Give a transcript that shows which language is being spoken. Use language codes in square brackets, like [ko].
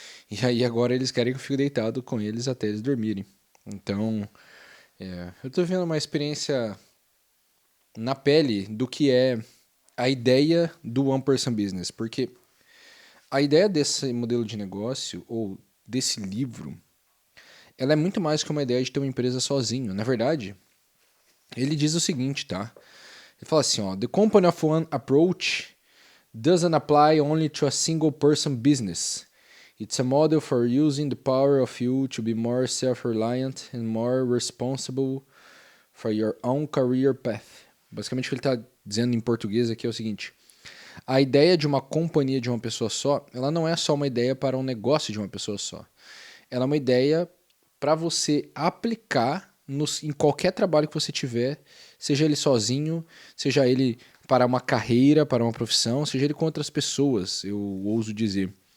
[pt] E aí agora eles querem que eu fique deitado com eles até eles dormirem. Então, eu tô vendo uma experiência na pele do que é a ideia do One Person Business. Porque a ideia desse modelo de negócio, ou desse livro, ela é muito mais que uma ideia de ter uma empresa sozinho. Na verdade, ele diz o seguinte, tá? Ele fala assim, ó, [en] The company of one approach doesn't apply only to a single person business. It's a model for using the power of you to be more self-reliant and more responsible for your own career path. [pt] Basicamente o que ele está dizendo em português aqui é o seguinte: a ideia de uma companhia de uma pessoa só, ela não é só uma ideia para um negócio de uma pessoa só. Ela é uma ideia para você aplicar em qualquer trabalho que você tiver, seja ele sozinho, seja ele para uma carreira, para uma profissão, seja ele com outras pessoas, eu ouso dizer.